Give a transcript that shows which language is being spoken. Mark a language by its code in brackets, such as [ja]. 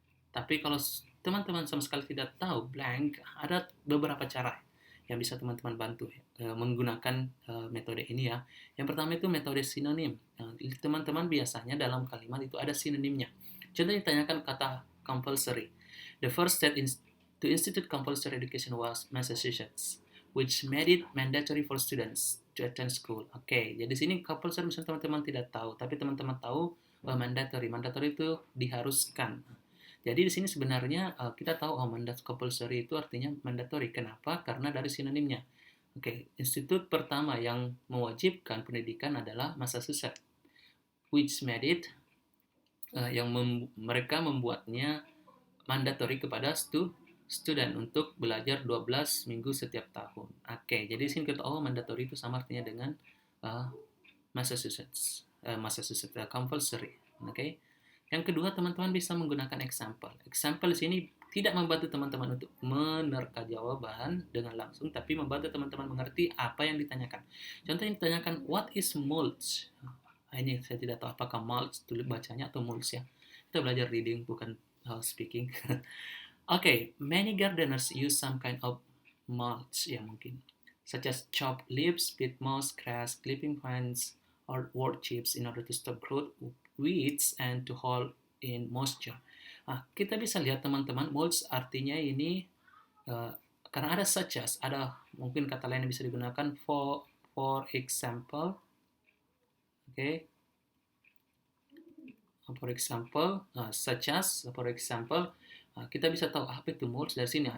[id] Tapi kalau teman-teman sama sekali tidak tahu, blank, ada beberapa cara yang bisa teman-teman bantu menggunakan metode ini ya. Yang pertama itu metode sinonim. Teman-teman biasanya dalam kalimat itu ada sinonimnya. Contohnya ditanyakan kata compulsory. [en] The first step to institute compulsory education was Massachusetts, which made it mandatory for students to attend school. [id] Oke, jadi sini compulsory misalnya teman-teman tidak tahu, tapi teman-teman tahu mandatory. Mandatory itu diharuskan. Jadi di sini sebenarnya kita tahu mandat compulsory itu artinya mandatory. Kenapa? Karena dari sinonimnya. Oke, institut pertama yang mewajibkan pendidikan adalah Massachusetts, [en] which made it [id] mereka membuatnya mandatory kepada student untuk belajar 12 minggu setiap tahun. Oke, jadi di sini kita tahu mandatory itu sama artinya dengan Massachusetts compulsory. Oke. Yang kedua, teman-teman bisa menggunakan example. Example di sini tidak membantu teman-teman untuk menerka jawaban dengan langsung, tapi membantu teman-teman mengerti apa yang ditanyakan. Contohnya ditanyakan, [en] what is mulch? [id] Ini saya tidak tahu apakah mulch tulis bacanya atau mulch ya. Kita belajar reading bukan speaking. [en] Okay, many gardeners use some kind of mulch [id] ya mungkin, [en] such as chopped leaves, peat moss, grass, clipping vines, or wood chips in order to stop growth weeds and to hold in moisture. [id] Kita bisa lihat teman-teman, mulch artinya ini karena ada such as, ada mungkin kata lain yang bisa digunakan [en] for example. [id] Okay. [en] For example, such as, for example, [id] kita bisa tahu apa itu mulch dari sini.